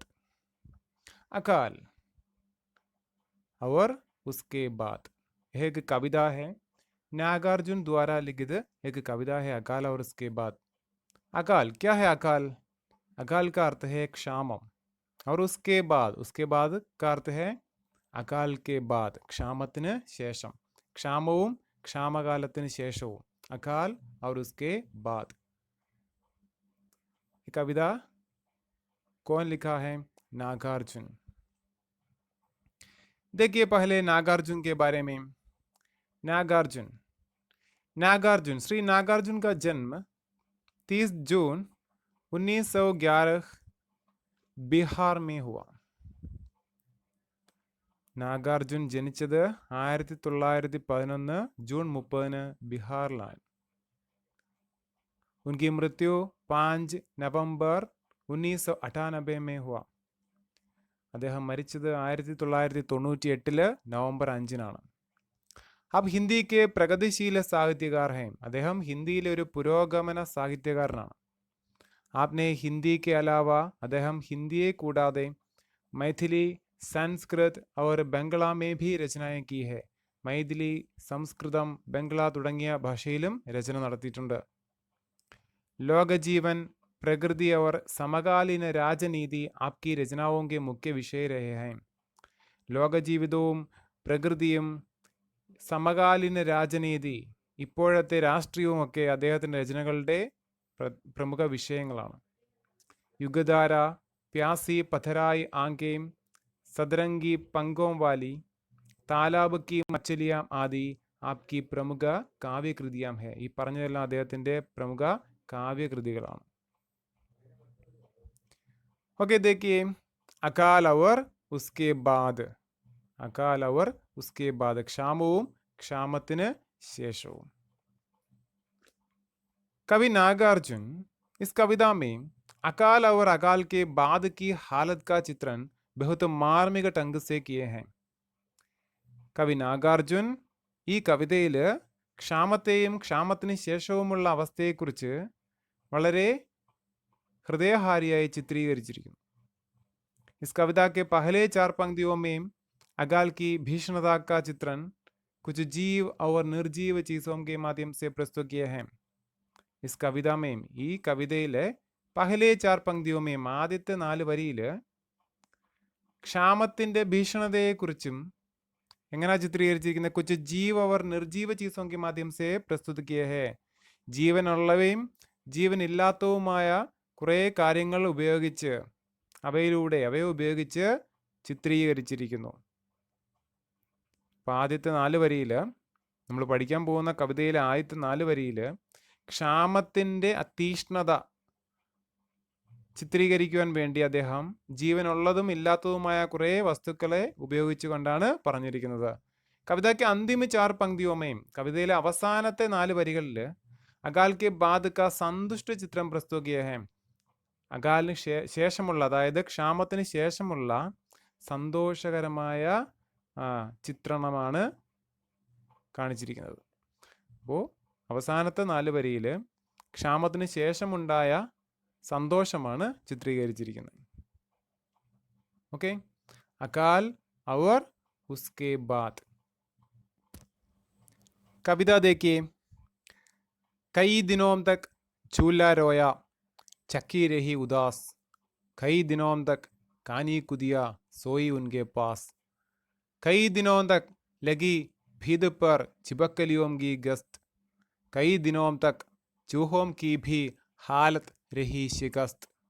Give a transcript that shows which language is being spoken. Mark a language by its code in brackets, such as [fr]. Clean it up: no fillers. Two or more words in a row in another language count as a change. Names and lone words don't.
[hi] अकाल और उसके बाद यह एक कविता है। नागार्जुन द्वारा लिखित एक कविता है अकाल और उसके बाद। अकाल क्या है? अकाल अकाल का अर्थ है क्षामम, और उसके बाद का अर्थ है അകാൽ के बाद [ml] ക്ഷാമത്തിന് ശേഷം, ക്ഷാമവും ക്ഷാമകാലത്തിന് ശേഷവും [hi] अकाल और उसके बाद। ये कविता कौन लिखा है? नागार्जुन। देखिए पहले नागार्जुन के बारे में। नागार्जुन नागार्जुन श्री नागार्जुन का जन्म 30 जून 1911 ബീഹാർ में हुआ। [ml] നാഗാർജുൻ ജനിച്ചത് 1911 ജൂൺ 30 ബീഹാറിലാണ്. [hi] उनकी मृत्यु 5 नवंबर 1998 में हुआ. [ml] അദ്ദേഹം മരിച്ചത് 1998 नवंबर 5-നാണ്. [hi] अब हिंदी के प्रगतिशील साहित्यकार हैं. [ml] അദ്ദേഹം ഹിന്ദിയിലെ ഒരു പുരോഗമന സാഹിത്യകാരനാണ്. [hi] आपने हिंदी के अलावा [ml] അദ്ദേഹം ഹിന്ദിയെ കൂടാതെ [hi] मैथिली, संस्कृत और बंगला में भी रचनाएं की है. मैथिली, [ml] സംസ്കൃതം, ബംഗ്ല തുടങ്ങിയ ഭാഷയിലും രചന നടത്തിയിട്ടുണ്ട്. [hi] लोकजीवन, प्रकृति और समकालीन राजनीति आपकी रचनाओं के मुख्य विषय रहे हैं. [ml] ലോകജീവിതവും പ്രകൃതിയും സമകാലീന രാജനീതി, ഇപ്പോഴത്തെ രാഷ്ട്രീയവുമൊക്കെ അദ്ദേഹത്തിൻ്റെ രചനകളുടെ പ്രമുഖ വിഷയങ്ങളാണ്. യുഗധാര, [hi] प्यासी पथराई आंखें, सदरंगी पंखों वाली, तालाब की मछलियां आदि आपकी प्रमुख काव्यकृतियां है. [ml] ഈ പറഞ്ഞതെല്ലാം അദ്ദേഹത്തിൻ്റെ പ്രമുഖ കാവ്യകൃതികളാണ്. [hi] ओके, देखिए अकाल और उसके बाद. अकाल और उसके बाद [ml] ക്ഷാമവും ക്ഷാമത്തിന് ശേഷവും. [hi] कवि नागार्जुन इस कविता में अकाल और अकाल के बाद की हालत का चित्रण बहुत मार्मिक ढंग से किए हैं. [ml] കവി നാഗാർജുൻ ഈ കവിതയിൽ ക്ഷാമത്തെയും ക്ഷാമത്തിന് ശേഷവുമുള്ള അവസ്ഥയെക്കുറിച്ച് വളരെ ഹൃദയഹാരിയായി ചിത്രീകരിച്ചിരിക്കുന്നു. [hi] इस कविता के पहले 4 पंक्तियों में अकाल की भीषणता का चित्रण कुछ जीव और निर्जीव चीजों के माध्यम से प्रस्तुत किए हैं. इस कविता में [ml] ഈ കവിതയിലെ പഹലെ 4 [hi] पंक्तियों में [ml] ആദ്യത്തെ 4 വരിയിൽ ക്ഷാമത്തിൻ്റെ ഭീഷണതയെക്കുറിച്ചും എങ്ങനെ ചിത്രീകരിച്ചിരിക്കുന്ന [hi] कुछ जीव और निर्जीव चीजों के माध्यम से प्रस्तुत किए हैं. [ml] ജീവനുള്ളവയും ജീവനില്ലാത്തതുമായ കുറേ കാര്യങ്ങൾ ഉപയോഗിച്ച് അവയെ ഉപയോഗിച്ച് ചിത്രീകരിച്ചിരിക്കുന്നു. അപ്പോൾ ആദ്യത്തെ 4 വരിയിൽ നമ്മൾ പഠിക്കാൻ പോകുന്ന കവിതയിലെ ആദ്യത്തെ 4 വരിയിൽ ക്ഷാമത്തിൻ്റെ അതീഷ്ണത ചിത്രീകരിക്കുവാൻ വേണ്ടി അദ്ദേഹം ജീവനുള്ളതും ഇല്ലാത്തതുമായ കുറേ വസ്തുക്കളെ ഉപയോഗിച്ചുകൊണ്ടാണ് പറഞ്ഞിരിക്കുന്നത്. कविता के अंतिम 4 पंक्तियों में കവിതയിലെ അവസാനത്തെ 4 വരികളിൽ अकाल के बाद का സന്തുഷ്ട ചിത്രം പ്രസ്തുത किए हैं. അകാലിന് ശേഷമുള്ള, അതായത് ക്ഷാമത്തിന് ശേഷമുള്ള സന്തോഷകരമായ ചിത്രണമാണ് കാണിച്ചിരിക്കുന്നത്. അപ്പോൾ അവസാനത്തെ 4 വരിയിൽ ക്ഷാമത്തിന് ശേഷമുണ്ടായ സന്തോഷമാണ് ചിത്രീകരിച്ചിരിക്കുന്നത്. ഓക്കെ, [hi] अकाल और उसके बाद. कविता देखिए. कई दिनों तक चूल्हा रोया, चक्की रही उदास, कई दिनों तक कानी कुदिया, सोई उनके पास, कई दिनों तक लगी भीद पर चिपकलियों की गश्त, कई दिनों तक चूहों की भी हालत रही शिकस्त,